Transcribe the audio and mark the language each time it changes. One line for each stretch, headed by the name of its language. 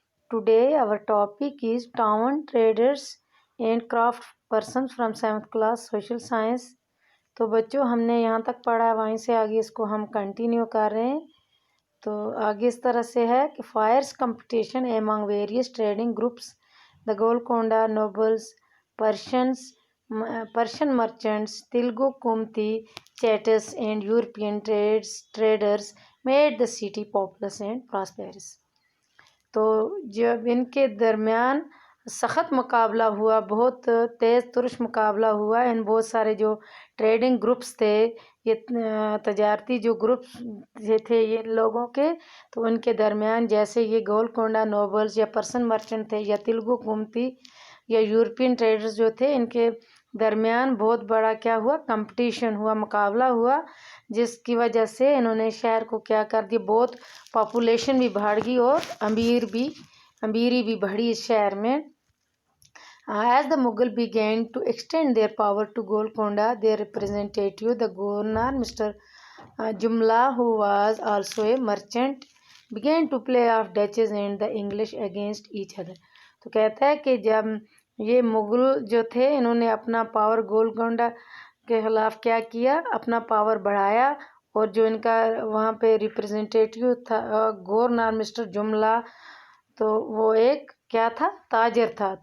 English: Today our topic is town traders and craft persons from 7th class social science.
Hindi: तो बच्चों हमने यहाँ तक पढ़ा, वहीं से आगे इसको हम कंटिन्यू कर रहे हैं। तो आगे इस तरह से है कि
English: Fierce competition among various trading groups, the Golconda nobles, Persian merchants, Telugu Komati Chettis and European traders made the city populous and prosperous.
Hindi: तो जब इनके दरमियान सख्त मुकाबला हुआ, बहुत तेज़ तुरश मुकाबला हुआ, इन बहुत सारे जो ट्रेडिंग ग्रुप्स थे, ये तजारती जो ग्रुप्स थे ये लोगों के, तो उनके दरमियान जैसे ये गोलकोंडा नोबल्स या पर्सन मर्चेंट थे या तेलुगु कुमती या यूरोपियन ट्रेडर्स जो थे, इनके दरमियान बहुत बड़ा क्या हुआ, कंपटीशन हुआ, मुकाबला हुआ, जिसकी वजह से इन्होंने शहर को क्या कर दिया, बहुत पॉपुलेशन भी बढ़ गई और अमीरी भी बढ़ी इस शहर में।
English: As the Mughal began to extend their power to Golconda, their representative, the governor, Mr. Jumla, who was also a merchant, began to play off Dutch and the English against each other.
Hindi: तो कहता है कि जब ये मुग़ल जो थे, इन्होंने अपना पावर गोलकोंडा के ख़िलाफ़ क्या किया, अपना पावर बढ़ाया, और जो इनका वहाँ पे रिप्रेजेंटेटिव था गवर्नर मिस्टर जुमला, तो वो एक क्या था, ताजर था।